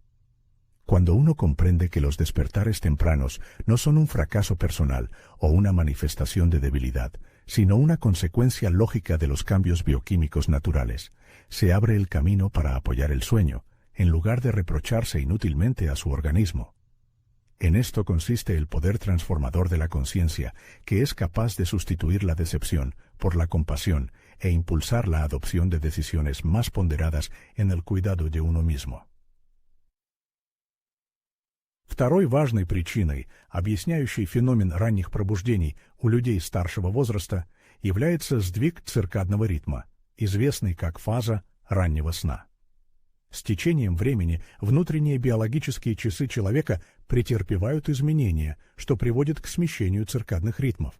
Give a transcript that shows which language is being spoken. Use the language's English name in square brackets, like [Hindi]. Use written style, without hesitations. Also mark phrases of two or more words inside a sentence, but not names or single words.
[Spanish] Cuando uno comprende que los despertares tempranos no son un fracaso personal o una manifestación de debilidad, sino una consecuencia lógica de los cambios bioquímicos naturales, se abre el camino para apoyar el sueño, en lugar de reprocharse inútilmente a su organismo. En esto consiste el poder transformador de la conciencia, que es capaz de sustituir la decepción por la compasión e impulsar la adopción de decisiones más ponderadas en el cuidado de uno mismo. [Russian] Второй важной причиной, объясняющей феномен ранних пробуждений у людей старшего возраста, является сдвиг циркадного ритма, известный как фаза раннего сна. С течением времени внутренние биологические часы человека претерпевают изменения, что приводит к смещению циркадных ритмов.